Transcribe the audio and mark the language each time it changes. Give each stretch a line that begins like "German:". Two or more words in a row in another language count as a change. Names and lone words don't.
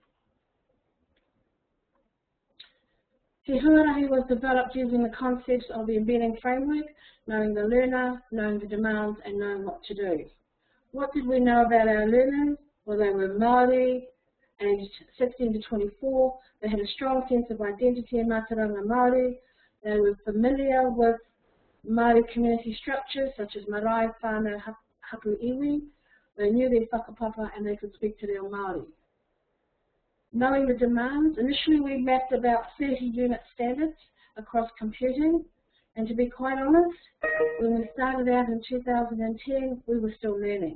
English: Te Huarahi was developed using the concepts of the Embedding Framework, knowing the learner, knowing the demands, and knowing what to do. What did we know about our learners? Well, they were Māori, aged 16 to 24. They had a strong sense of identity in
Māori: Mātauranga Māori.
English: They were familiar with Māori community structures such as
Māori: marae, whānau, hapu iwi.
English: They knew their whakapapa and they could speak to their Māori. Knowing the demands, initially we mapped about 30 unit standards across computing, and to be quite honest, when we started out in 2010, we were still learning.